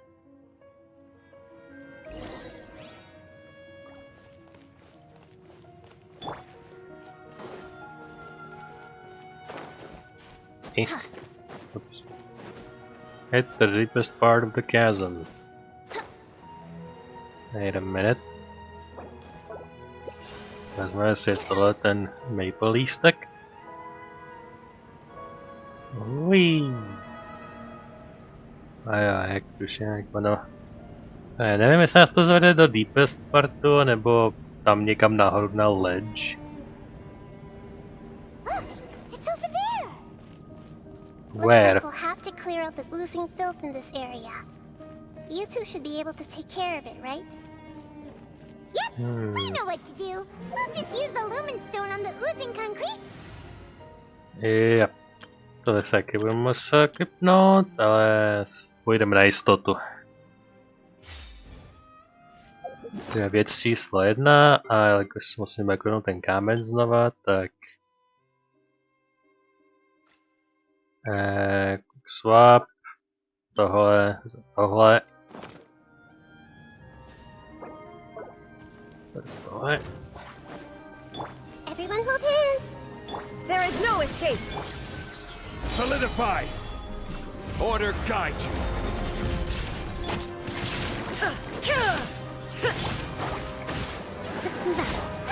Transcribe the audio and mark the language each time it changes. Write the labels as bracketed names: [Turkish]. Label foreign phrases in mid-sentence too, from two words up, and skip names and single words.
[English] Oops. Hit the deepest part of the chasm. Wait a minute. [Czech] Vezmeme si tohle ten maple lístek. Uí. A jo, jak tuším, jak ono... nevím, jestli nás to zvede do [English] deepest partu, [Czech] nebo tam někam nahoru na ledge. [English] It's over there. Where? Looks like we'll have to clear out the oozing filth in this area. You two should be able to take care of it, right? Yep, we know what to do. We'll just use the Lumine Stone on the oozing concrete. Yep. [Czech] Tohle se taky budeme muset kliknout, ale půjdeme na jistotu. To je věc číslo 1 a jakož musíme kliknout ten kámen znova, tak... swap. Tohle. Tohle. [English] Everyone hold hands! There is no escape! Solidify! Order guide you! Let's move out.